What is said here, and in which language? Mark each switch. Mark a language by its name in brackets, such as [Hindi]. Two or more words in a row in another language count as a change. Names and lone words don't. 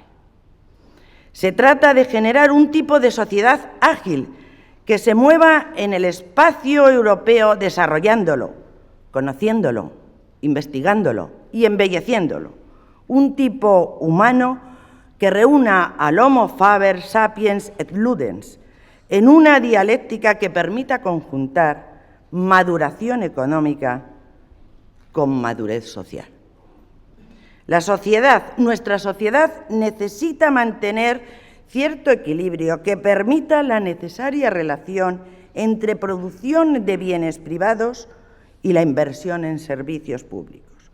[Spanish] Se trata de generar un tipo de sociedad ágil que se mueva en el espacio europeo desarrollándolo, conociéndolo, investigándolo y embelleciéndolo. Un tipo humano que reúna al [Latin] Homo faber sapiens et ludens [Spanish] en una dialéctica que permita conjuntar maduración económica con madurez social. Nuestra sociedad necesita mantener cierto equilibrio que permita la necesaria relación entre producción de bienes privados y la inversión en servicios públicos.